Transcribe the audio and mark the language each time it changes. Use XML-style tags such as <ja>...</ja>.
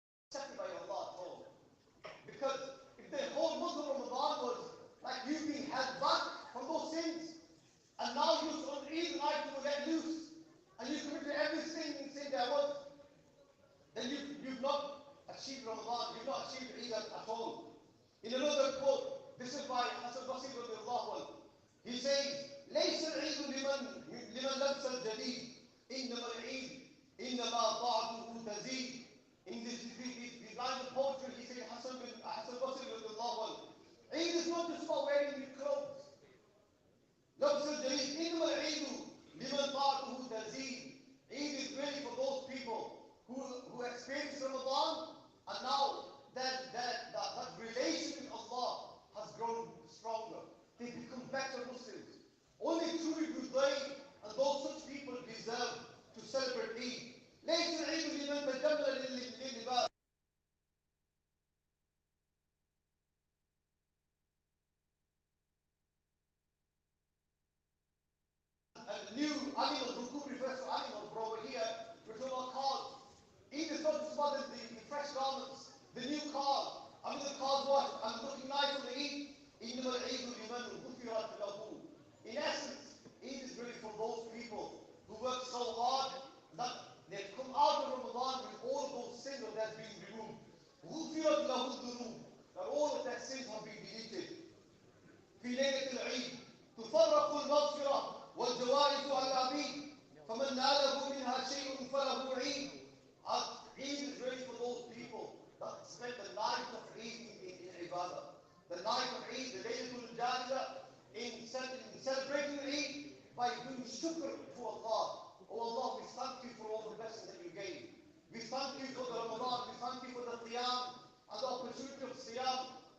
<en>accepted by Allah at all. Because if the whole month of Ramadan was like you being held back from those sins, and now you on Eid night you will let loose, and you committed every sin there was, then you've not achieved Ramadan, you've not achieved Eid at all. In another quote, this is by Hassan Basri radiallahu anhu. He says,</en> <ar>ليس العيد لمن لبس الجديد إنما العيد إنما طاعته تزيد.</ar> <en>In this line of poetry, he said, Hassan Basri radiallahu anhu, Eid is not just about wearing new clothes.</en> <ar>لبس الجديد إنما العيد لمن طاعته تزيد.</ar> <en>Eid is really for those people who experience Ramadan, and now that relation with Allah has grown stronger. They become better Muslims. Only truly do they and those such people deserve to celebrate Eid.</en> <ar>ليس العيد لمن تجمل للباس.</ar> <en>And new animals, Ruku refers to animals, but over here we're talking about cars. Eid is not just about the fresh garments, the new cars. I mean the cars what? I'm looking nice on the Eid.</en> <ar>إنما العيد لمن غفرت له.</ar> <en>In essence, Eid is really for those people who work so hard that they've come out of Ramadan with all of those sins that have been removed.</en> <ar>غفرت له الذنوب.</ar> <en>That all of their sins have been deleted.</en> <ar>في ليلة العيد تفرق المغفرة والجوائز على العبيد فمن ناله منها شيء فله عيد.</ar> <en>Eid is really for those people that spend the night of Eid in Ibadah. The night of Eid, the Laylatul Jariyah, in celebrating Eid by doing shukr to Allah. Oh Allah, we thank you for all the blessings that you gave. We thank you for the Ramadan, we thank you for the Qiyam and the opportunity of Siyam.</en>